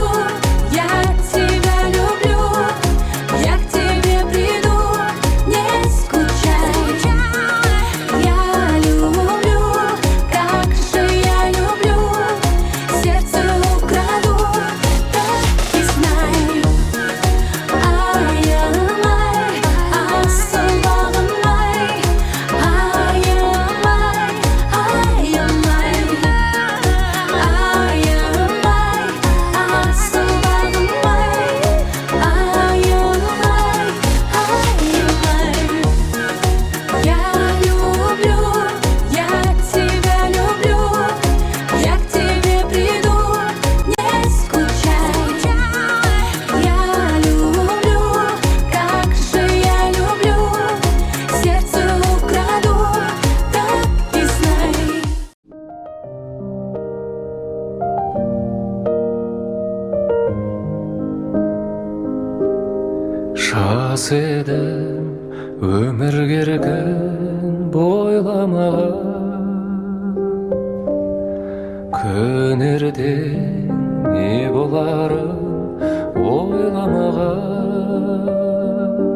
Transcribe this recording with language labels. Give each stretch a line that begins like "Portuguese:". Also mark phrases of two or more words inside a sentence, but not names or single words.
Russian: я тебя люблю, я к тебе приду, не скучай. Я люблю, как же я люблю, сердце украду, так и знай.
Kazakh: Аямай, асылбағым ай, аямай, аямай. Аямай, асылбағым ай, аямай, аямай.
Russian: Я люблю, я тебя люблю, я к тебе приду, не скучай. Я люблю, как же я люблю, сердце украду, так и знай.
Kazakh: Жас едім өмір керген бойламаған, күн ертең не боларын ойламаған.